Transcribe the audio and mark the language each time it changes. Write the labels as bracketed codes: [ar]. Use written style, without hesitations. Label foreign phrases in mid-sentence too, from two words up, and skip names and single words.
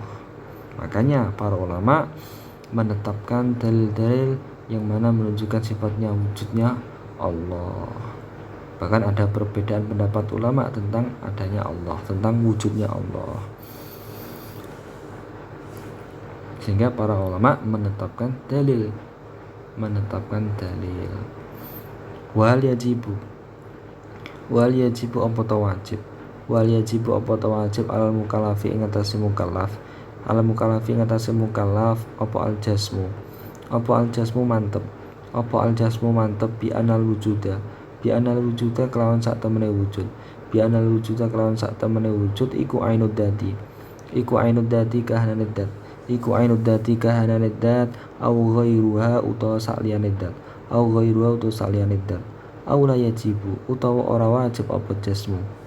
[id] Makanya para ulama menetapkan dalil-dalil yang mana menunjukkan sifatnya wujudnya Allah. Bahkan ada perbedaan pendapat ulama tentang adanya Allah, tentang wujudnya Allah. Sehingga para ulama menetapkan dalil. [ar] Wal yajibu [jv] apa ta wajib? [ar] Wal yajibu [jv] apa ta wajib [ar] alal mukallafi [jv] ing atase mukallaf. [ar] Alal mukallafi [jv] ing atase mukallaf apa [ar] al jasmu. [jv] Apa [ar] al jasmu [jv] mantep. Apa [ar] al jasmu [jv] mantep [ar] bi anal wujuda. Bi anal wujuda [jv] kelawan sak temene wujud. [ar] Bi anal wujuda [jv] kelawan sak temene wujud iku [ar] ainud dadi. [jv] Iku [ar] ainud dadi [jv] kahanane dat. Iku [ar] ainud dadi [jv] kahanane dat [ar] au ghairuha [jv] utawa sakliyane dat. [ar] Au ghairuha [jv] utawa sakliyane dat. [ar] Aula yajibu [jv] utawa ora wajib apa jasmu.